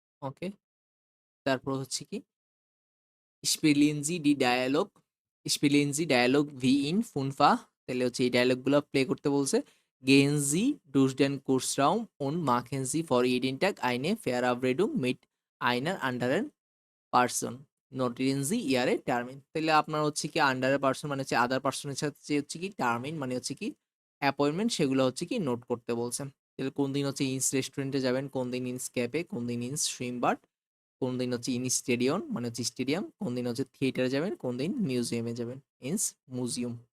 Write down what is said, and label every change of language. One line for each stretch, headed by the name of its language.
Bangla: ওকে, তারপর হচ্ছে কি
German: spielen Sie die Dialog, spielen Sie Dialog wie in Funfa,
Bangla: তাহলে হচ্ছে এই ডায়লগগুলো প্লে করতে বলছে।
German: Gehen Sie durch den Kursraum und machen Sie vor jeden Tag eine Verabredung mit einer anderen Person, notieren Sie Ihre Termin।
Bangla: তাহলে আপনার হচ্ছে কি আন্ডারের person মানে হচ্ছে আদার পার্সনের সাথে যে হচ্ছে কি টার্মিন মানে হচ্ছে কি অ্যাপয়েন্টমেন্ট, সেগুলো হচ্ছে কি নোট করতে বলছে। তাহলে কোন দিন হচ্ছে ইনস রেস্টুরেন্টে যাবেন, কোন দিন ইনস ক্যাফে, কোন দিন ইনস সুইমবার্ড, কোন দিন হচ্ছে ইন স্টেডিয়াম মানে হচ্ছে স্টেডিয়াম, কোন দিন হচ্ছে থিয়েটারে যাবেন, কোন দিন মিউজিয়ামে যাবেন, ইনস মিউজিয়াম।